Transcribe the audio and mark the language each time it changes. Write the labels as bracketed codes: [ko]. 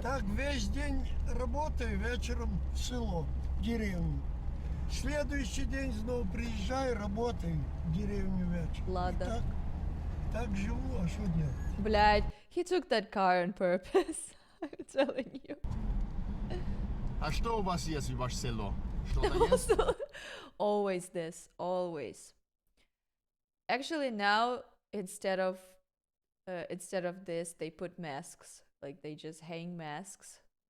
[ru] Так весь день работаю, вечером в село, в деревню. Следующий день снова приезжаю, работаю в деревню вечером. Ладно. Так живу, а что делать? Блядь, [en] he took that car on purpose. I'm telling you. [ru] А что у вас есть в ваше село? Что-то есть? [en] Always this, always. Actually, now instead of this, they put masks. Like they just hang masks.